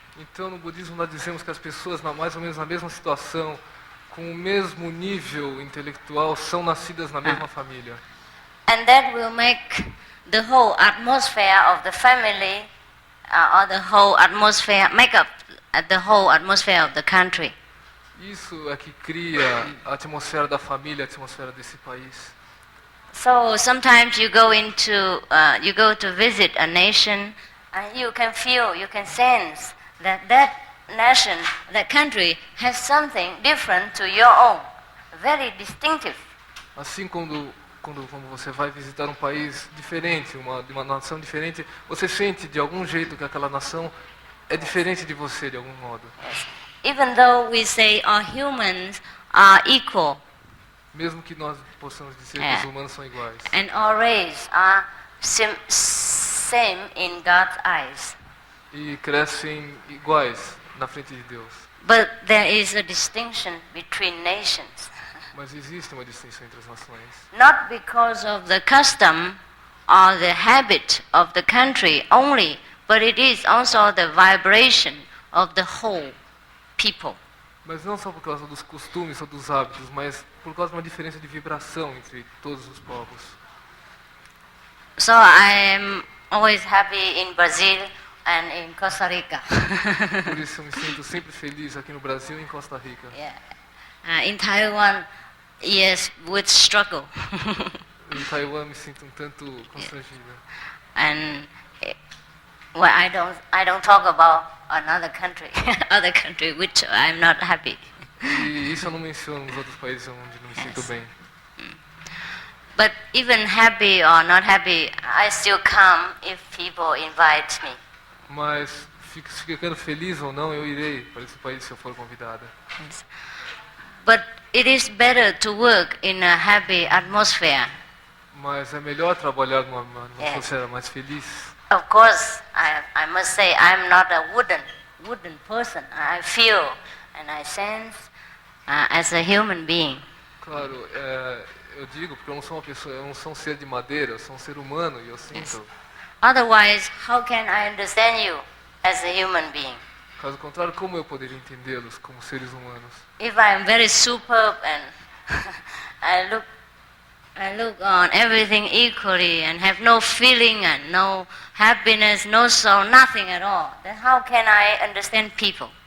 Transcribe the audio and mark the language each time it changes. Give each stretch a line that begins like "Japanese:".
Portuguese: Então, no budismo, nós dizemos que as pessoas, mais ou menos na mesma situação, com o mesmo nível intelectual, são nascidas na mesma família.
English: And that will make the whole atmosphere of the family, or the whole atmosphere, make up the whole atmosphere of the country.
Portuguese: Isso é que cria a atmosfera da família, a atmosfera desse país.
English: So sometimes you go to visit a nation, and you can feel, you can sense that nation, that country has something different to your own, very distinctive.
Portuguese: Assim quando você vai visitar um país diferente, uma nação diferente, você sente de algum jeito que aquela nação é diferente de você de algum modo.
English: Yes. Even though we say all humans are equal,
Portuguese: Mesmo que nós possamos dizer que É. os humanos são iguais.
English: and all race are same in God's eyes,
Portuguese: E crescem iguais na frente de Deus.
English: but there is a distinction between nations.
Portuguese: Mas existe uma distinção entre as nações.
English: Not because of the custom or the habit of the country only, but it is also the vibration of the whole people.
Portuguese: Mas não só por causa dos costumes ou dos hábitos, mas por causa de uma diferença de vibração entre todos os povos.
English: So I am always happy in Brazil and in Costa Rica.
Portuguese: Por isso eu me sinto sempre feliz aqui no Brasil e em Costa Rica.
English: Yeah. In Taiwan, yes, with struggle.
Portuguese: Em Taiwan me sinto um tanto constrangido.
English: And well, I don't talk about another country, other country which I'm not happy.
Portuguese: E isso eu não menciono nos outros países onde não me sinto
English: Yes.
Portuguese: bem.
English: But even happy or not happy, I still come if people invite me.
Portuguese: Mas ficando feliz ou não, eu irei para esse país se eu for convidada.
English: Yes. But it is better to work in a happy atmosphere.
Portuguese: Mas é melhor trabalhar numa
English: Yes.
Portuguese: atmosfera mais feliz.
English: Of course, I must say I'm not a wooden person. I feel and I sense as a human being.
Portuguese: Claro, eu digo porque eu não sou uma pessoa, eu não sou um ser de madeira, eu sou um ser humano e eu sinto.
English: Yes. Otherwise, how can I understand you as a human being?
Portuguese: Caso contrário, como eu poderia entendê-los como seres humanos?
English: If I am very superb and I look on everything equally and have no feeling and no happiness, no soul, nothing at all, then how can I understand people?